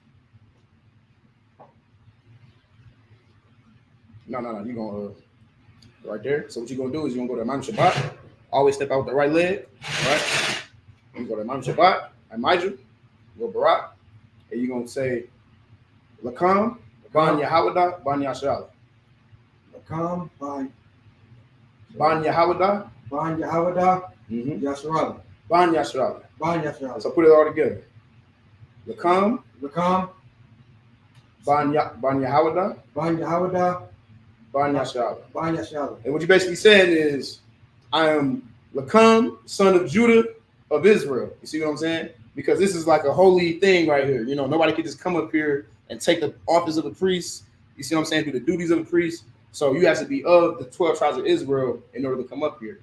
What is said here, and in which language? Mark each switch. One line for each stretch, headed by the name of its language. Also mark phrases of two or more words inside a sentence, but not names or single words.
English: No. You gonna right there. So what you're gonna do is you're gonna go to Imam Shabbat. Always step out with the right leg. All right. You go to Imam Shabbat. Imajah. Go Barak. And you're gonna say Lakam, Ban Yahawada, Ban Yashal. Lakam, Ban Yahawada, Ban Yahawada, Yasharala. Ban Yashal. Ban Yasharala. So put it all together. Lakam, Lakam, Ban Yahawada, Ban Yahawada, Ban Yashal. Ban Yasharala. And what you're basically saying is, I am Lakam, son of Judah of Israel. You see what I'm saying? Because this is like a holy thing right here. You know, nobody can just come up here and take the office of a priest. You see what I'm saying? Do the duties of a priest. So you have to be of the 12 tribes of Israel in order to come up here.